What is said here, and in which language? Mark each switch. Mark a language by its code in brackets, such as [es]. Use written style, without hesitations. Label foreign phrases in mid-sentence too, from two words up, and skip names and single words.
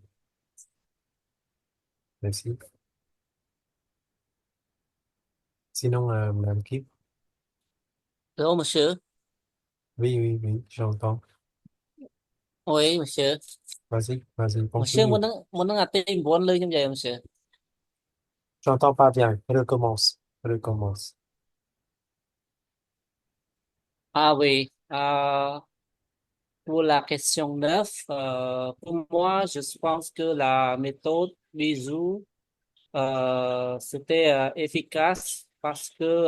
[fr] Merci. Sinon, Madame Kim? Allô, monsieur. Oui, oui, oui, j'entends. Oui, monsieur. Vas-y, Monsieur, continue. [vi] muốn nói tìm bốn lời như vậy, [fr] monsieur. J'entends pas bien. Recommence. Ah oui, pour la question 9, pour moi, je pense que la méthode bisou, c'était efficace parce que